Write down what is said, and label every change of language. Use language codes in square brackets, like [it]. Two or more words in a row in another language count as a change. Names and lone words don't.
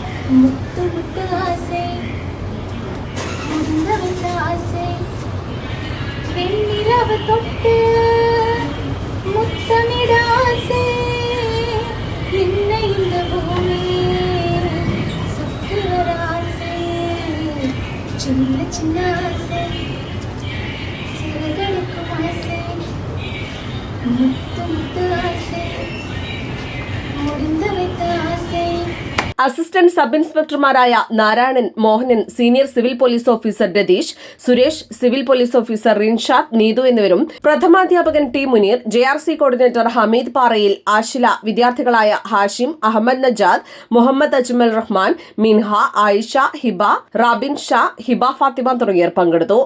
[ta] முத்து முத்து ஆசை முடிந்த வைத்த ஆசை வெண்ணிலவு தொட்டு முத்தமிட ஆசை என்னை இந்த பூமி சுத்தி வர ஆசை சின்ன சின்ன ஆசை சிறகடிக்கும் ஆசை முத்து முத்து ஆசை முடிந்த வைத்த ஆசை. [ml] അസിസ്റ്റന്റ് സബ് ഇൻസ്പെക്ടർമാരായ നാരായണൻ, മോഹനൻ, [en] senior civil police officer [ml] രതീഷ്, സുരേഷ്, [en] civil police officer [ml] റിൻഷാദ്, നീതു എന്നിവരും പ്രഥമാധ്യാപകൻ ടി മുനീർ, JRC കോർഡിനേറ്റർ ഹമീദ് പാറയിൽ, ആഷില, വിദ്യാർത്ഥികളായ ഹാഷിം, അഹമ്മദ് നജാദ്, മുഹമ്മദ് അജ്മൽ റഹ്മാൻ, മിൻഹ, ആയിഷ, ഹിബ, റാബിൻ ഷാ, ഹിബ ഫാത്തിമ തുടങ്ങിയവർ പങ്കെടുത്തു.